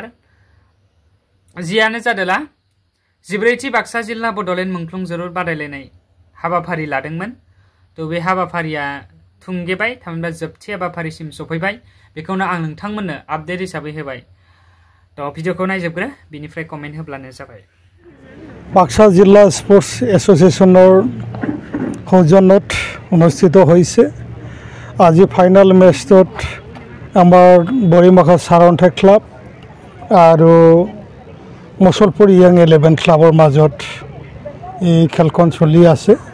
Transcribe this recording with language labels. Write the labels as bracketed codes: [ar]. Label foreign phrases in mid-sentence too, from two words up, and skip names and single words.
[brx] जियानो जादोला 14थि बाक्सा जिल्ला बड'लेण्ड मुंख्लं जोलुर बादायलायनाय हाबाफारि लादोंमोन। थ' बे हाबाफारिया थुंगेबाय थामहिनबा जोबथि हाबाफारिसिम सफैबाय। बेखौनो आं नोंथांमोननो आपडेट हिसाबै होबाय। थ' भिडिअखौ नायजोबग्रो बिनिफ्राय कमेन्ट होब्लानो जाबाय। [as] বাক্সা জিলা স্পোর্টস এসোসিয়েশনের সৌজন্যত অনুষ্ঠিত হয়েছে। আজি ফাইনাল মেচত আমার বৰিমাখা সাৰন্থা ক্লাব আৰু মুছলপুৰ ইয়াং 11 ক্লাবৰ মাজত এই খেলখন চলি আছে।